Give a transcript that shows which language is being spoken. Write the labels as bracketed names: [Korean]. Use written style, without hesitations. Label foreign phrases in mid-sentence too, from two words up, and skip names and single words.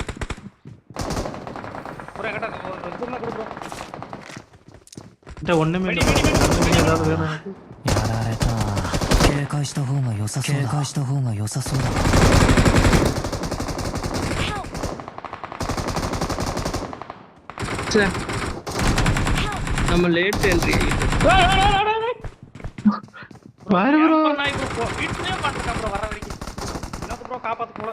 [Tamil] ப்ரோ எங்கடா குடுனா குடு ப்ரோ. ஒண்ணுமே இல்ல. ஏதாவது வேணும் எனக்கு. [Japanese] やられた。警戒した方が良さそうだ。警戒した方が良さそうだ。 [Tamil] நம்ம [English] late entry [Tamil] பாரு ப்ரோ. நான் இப்போ வீட்லயே பாத்துட்டேன் ப்ரோ வர வரைக்கும். வினோத் ப்ரோ காப்பாத்து போல.